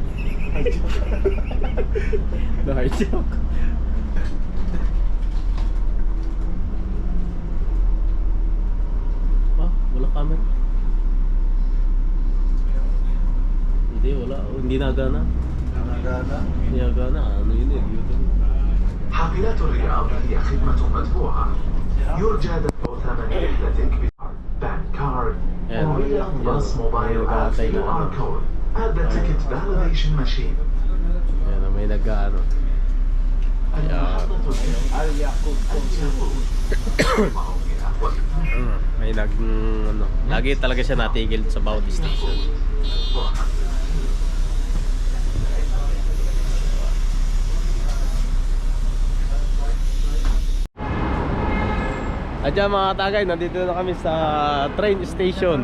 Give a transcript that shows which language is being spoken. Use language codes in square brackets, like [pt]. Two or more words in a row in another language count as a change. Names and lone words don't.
[tl] Na-hijack. Wala camera. Hindi, wala. Hindi nagana. Hindi nagana. Ano yun eh? [ar] حافلات الرياض هي خدمة مدفوعة يرجى دفع ثمن رحلتك [en] bank card or Riyadh Bus mobile app QR code at the ticket validation machine. [tl] Yan, may nag-ano. Alyakot 403. May ano. Lagi talaga siya natigil sa bawat station. At dyan mga tagay, nandito na kami sa train station.